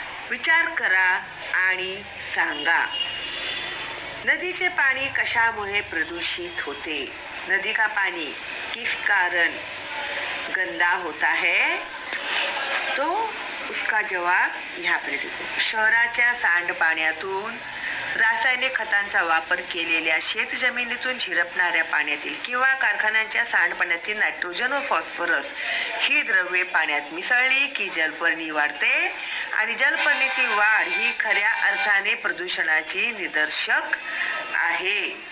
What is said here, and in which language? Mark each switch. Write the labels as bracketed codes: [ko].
[mr] विचार करा आणि सांगा, नदीचे पाणी कशामुळे प्रदूषित होते? [hi] नदी का पानी किस कारण गंदा होता है? तो उसका जवाब यहाँ पर देखो. [mr] शहराच्या सांडपाण्यातून, रासायनिक खतांचा वापर केलेल्या शेत जमिनीतून झिरपणाऱ्या पाण्यातील किंवा कारखान्यांच्या सांडपाण्यातील नायट्रोजन व फॉस्फरस ही द्रव्ये पाण्यात मिसळली की जलपर्णी वाढते आणि जलपर्णीची वाढ ही खऱ्या अर्थाने प्रदूषणाची निदर्शक आहे.